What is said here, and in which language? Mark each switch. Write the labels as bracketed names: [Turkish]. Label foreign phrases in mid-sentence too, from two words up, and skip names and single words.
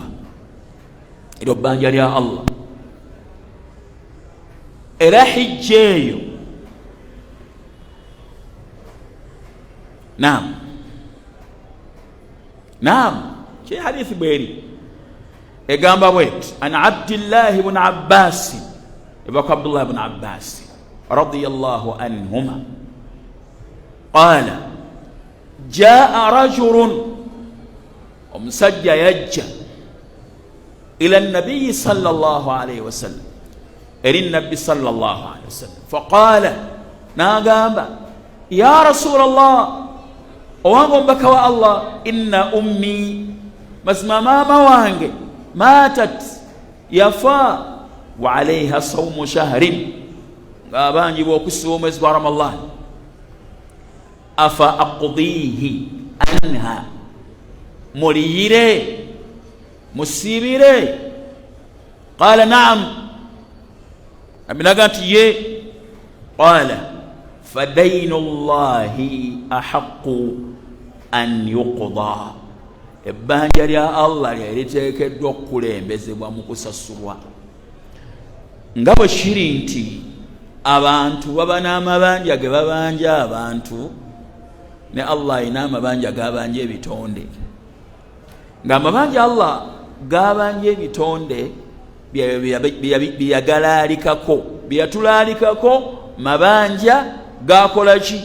[Ganda] Eryo bbanja lya Allah. Era hijja eyo naam kye hadithi bweri egamba bweti an Abdillahi ibn Abbas, ibaka Abdullah [Arabic] ibn Abbas radiyallahu anhuma qala jaa rajulun, [Ganda] omusajja yajja [Arabic] ila nabiyi sallallahu alayhi wasallam, [Ganda] eri nabbi [Arabic] sallallahu alayhi wasallam, faqala, [Ganda] n'agamba [Arabic] ya Rasulallah, [Ganda] owange omubaka wa Allah, [Arabic] inna ummi, [Ganda] mazima maama wange, matat, yafa, [Arabic] wa alayha sawmu shahrin, [Ganda] ng'abanjibwa okusiba omwezi gwa Ramadan, [Arabic] afa aqdihi anha, [Ganda] muliyire musibire? [Arabic] Qala na'am, [Ganda] aminaga nti ye. [Arabic] Qala fadainullahi ahaqqu an yuqda, [Ganda] ebbanja lya Allah lyaliteekeddwa okukulembezebwa mu kusasulwa. Nga bwe kiri nti abantu baba n'amabanja ge babanja abantu, ne Allah alina amabanja gabanja ebitonde, ng'amabanja Allah gabanja ebitonde byeyagalalikako, byeyatulalikako, mabanja gakola ki?